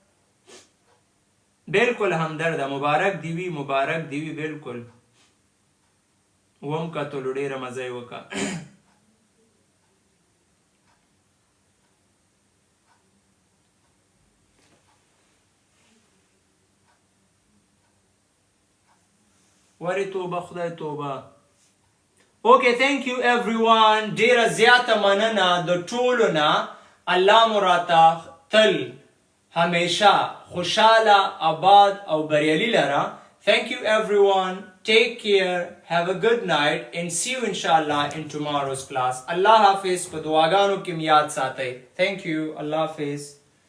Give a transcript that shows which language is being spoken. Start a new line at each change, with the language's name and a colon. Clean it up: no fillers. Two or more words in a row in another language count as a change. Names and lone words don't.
Pashto: بلکل همدرده مبارک دی وي مبارک دی وي بلکل وم کتلو ډېره مزه یې وکړه ورې توبه خدای توبه
English: Okay, thank you everyone.
Pashto: ډیره زیاته مننه د ټولو نه الله مو راته تل همیشه خوشحاله آباد او بریالي لره
English: Thank you everyone. Take care. Have a good night and see you inshallah in tomorrow's class.
Urdu: Allah Hafiz.
Pashto: په دعاګانو کې یاد ساتئ.
English: Thank you.
Urdu: Allah Hafiz.